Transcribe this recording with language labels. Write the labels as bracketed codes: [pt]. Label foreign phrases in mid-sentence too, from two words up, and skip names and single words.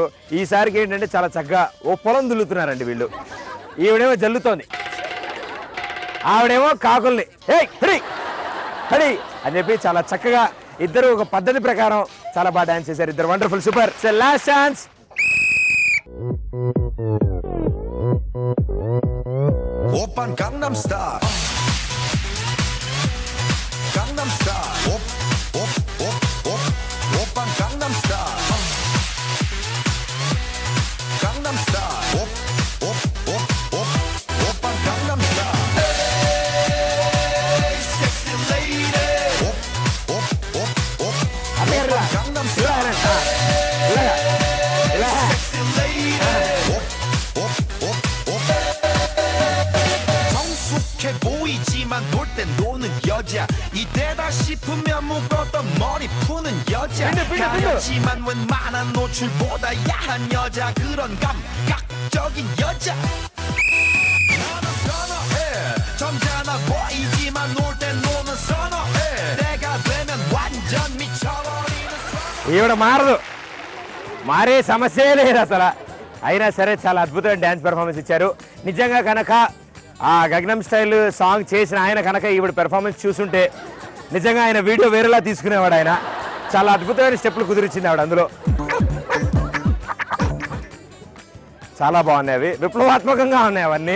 [te] ఈసారికి ఏంటంటే చాలా చక్కగా ఓ పొలం దుల్లుతున్నారండి వీళ్ళు. ఈవిడేమో జల్లుతోంది, ఆవిడేమో కాకుల్ని హడి హడి అని చెప్పి చాలా చక్కగా ఇద్దరు ఒక పద్ధతి ప్రకారం చాలా బాగా డాన్స్ చేశారు ఇద్దరు. [en] wonderful, super. so last chance. [ko] 오빤 강남스타일 강남스타일 오빤 강남스타일 강남스타일 오빤 강남스타일 [en] Hey sexy lady [te] అమ్మేర్రా. ఇలా రండి. ఇలాగా. ఇలా. [en] sexy lady [ko] 성숙해 보이지만 놀 땐 노는 여자 이때다 싶으면 묶었던 머리 푸는 여자 빈들. 가렸지만 웬만한 노출보다 야한 여자 그런 감각적인 여자 나는 선어해 점잖아 보이지만 놀 땐 노는 선어해 내가 되면 완전 미쳐버리는 [te] ఈవిడ మారదు, మారే సమస్యే లేదు అసలు. అయినా సరే చాలా అద్భుతమైన [en] dance performance [te] ఇచ్చారు. నిజంగా కనుక ఆ గగనం స్టైల్ సాంగ్ చేసిన ఆయన కనుక ఈవిడ పెర్ఫార్మెన్స్ చూసుంటే నిజంగా ఆయన వీడియో వేరేలా తీసుకునేవాడు. ఆయన చాలా అద్భుతమైన స్టెప్పులు కుదిరిచ్చింది ఆవిడ. అందులో చాలా బాగున్నాయి, అవి విప్లవాత్మకంగా ఉన్నాయి అవన్నీ.